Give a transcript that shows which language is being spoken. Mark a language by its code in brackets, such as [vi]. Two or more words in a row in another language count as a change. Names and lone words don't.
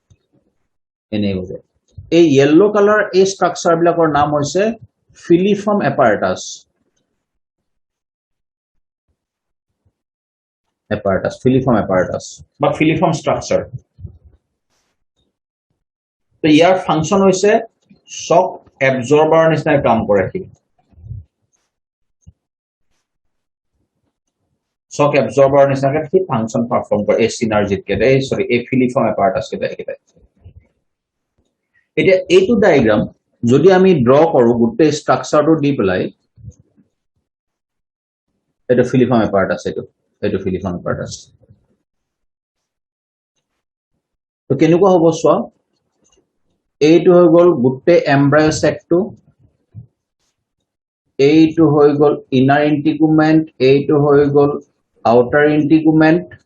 [as] এই [en] yellow colour [as] এই স্ট্ৰাকচাৰ বিলাকৰ নাম হৈছে [en] filiform apparatus filiform apparatus [as] বা [en] filiform structure [as] তো ইয়াৰ ফাংশন হৈছে [en] shock absorber [as] নিচিনা কাম কৰে ঠিক [en] shock absorber [as] নিচিনা কি [en] function perform [as] কৰে এই synergid কেটা এই সরি এই [en] filiform apparatus [as] কেটা এটা এইটো ডায়াগ্রাম যদি আমি ড্ৰ কৰো গোটেই স্ট্ৰাকচাৰটো দি পেলাই এটা [en] filiform apparatus [as] এইটো [en] filiform apparatus [as] তো কেনেকুৱা হ'ব সোৱা এইটো হৈ গল গুটে [en] embryo sac [as] এইটো হৈ গল [en] inner integument [as] এইটো হৈ গল [en] outer integument